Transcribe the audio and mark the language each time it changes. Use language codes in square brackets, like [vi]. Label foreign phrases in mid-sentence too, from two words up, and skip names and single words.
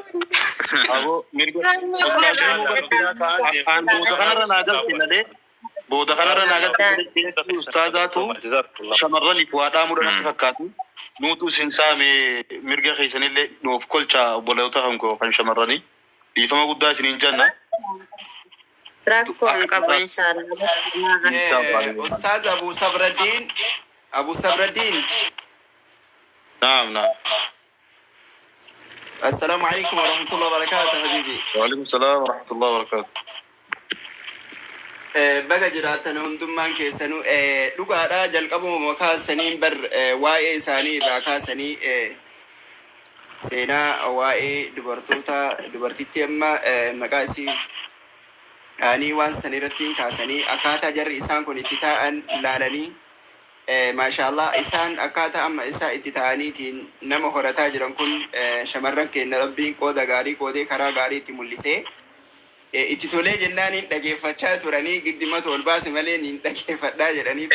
[om] Abo mirga an booda kanarra naagalti ustaazaatu shamarraniif waa dhaamudha natti fakkaatu. Nuutu isin saame mirga keessanillee nuuf kolcha obboloota hankoo kan shamarranii. Dhiifama guddaa isiniin jenna. Rakkoon qabu inshallah. Ustaz Abu Sabradin. Naam. [ar] السلام عليكم ورحمة الله وبركاته حبيبي. وعليكم السلام ورحمة الله وبركاته. [om] Baga jiraatan hundummaan keessanuu dhugaadha jalqabuma kaasaniin bar waa'ee isaanii irraa kaasanii seenaa waa'ee dubartitti amma maqaa isii ani waan san irratti kaasanii akkaataa jarri isaan kun itti taa'an laalanii maashaallah isaan akkaataa amma isaa itti taa'aniitiin nama horataa jiran kun shamarran keenya rabbiin qooda gaarii qoodee karaa gaarii itti mul'isee itti tolee jennaan hin dhageeffachaa turanii giddimatu ol baase malee hin dhageeffadhaa jedhanii.